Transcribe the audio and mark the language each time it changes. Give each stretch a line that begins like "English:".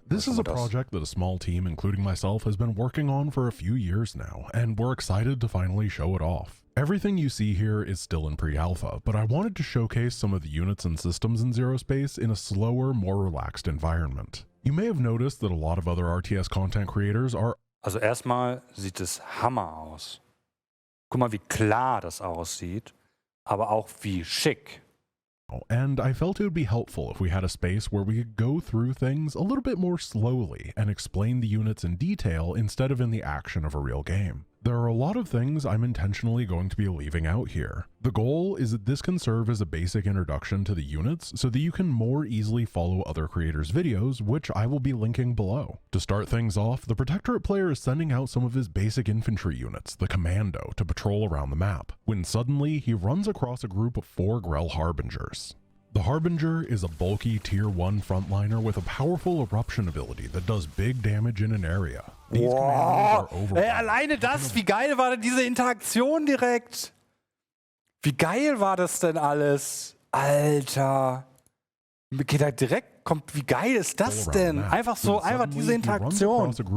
English: This is a project that a small team, including myself, has been working on for a few years now, and we're excited to finally show it off. Everything you see here is still in pre-alpha, but I wanted to showcase some of the units and systems in Zerospace in a slower, more relaxed environment. You may have noticed that a lot of other RTS content creators are...
German: Also erstmal sieht es Hammer aus. Guck mal, wie klar das aussieht, aber auch wie schick.
English: And I felt it would be helpful if we had a space where we could go through things a little bit more slowly and explain the units in detail instead of in the action of a real game. There are a lot of things I'm intentionally going to be leaving out here. The goal is that this can serve as a basic introduction to the units so that you can more easily follow other creators' videos, which I will be linking below. To start things off, the Protectorate player is sending out some of his basic infantry units, the Commando, to patrol around the map, when suddenly he runs across a group of 4 Grell Harbingers. The Harbinger is a bulky Tier 1 frontliner with a powerful eruption ability that does big damage in an area. Wow.
German: Ey, alleine das, wie geil war denn diese Interaktion direkt? Wie geil war das denn alles? Alter. Geht da direkt, kommt, wie geil ist das denn? Einfach so, einfach diese Interaktion.